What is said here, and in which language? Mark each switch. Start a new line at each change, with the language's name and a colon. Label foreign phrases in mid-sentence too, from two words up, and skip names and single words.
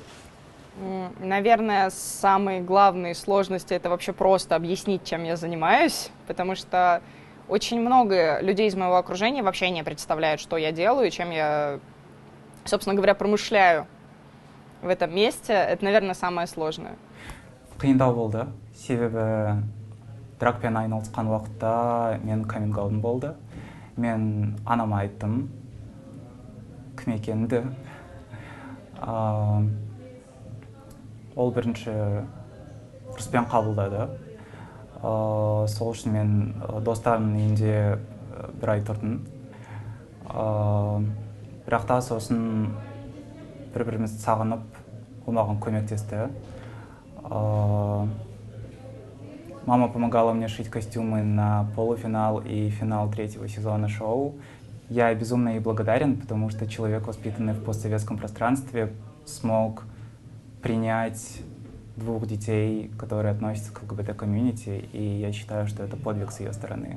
Russian: Наверное, самые главные сложности это вообще просто объяснить, чем я занимаюсь, потому что очень много людей из моего окружения вообще не представляют, что я делаю и чем я, собственно говоря, промышляю в этом месте. Это, наверное, самое сложное.
Kazakh: Қиындау болды, себебі драгпен айналысқан уақытта мен каминг-аутым болды. Мен анама айттым кім екенімді. Ол бірінші ұрыспен қабылдады. Сол үшін мен достарымның үйінде бір ай тұрдым. Бірақ та сосын бір-бірімізді сағынып, ол маған көмектесті.
Russian: Мама помогала мне шить костюмы на полуфинал и финал третьего сезона шоу. Я безумно ей благодарен, потому что человек, воспитанный в постсоветском пространстве, смог принять двух детей, которые относятся к ЛГБТ-комьюнити, и я считаю, что это подвиг с ее стороны.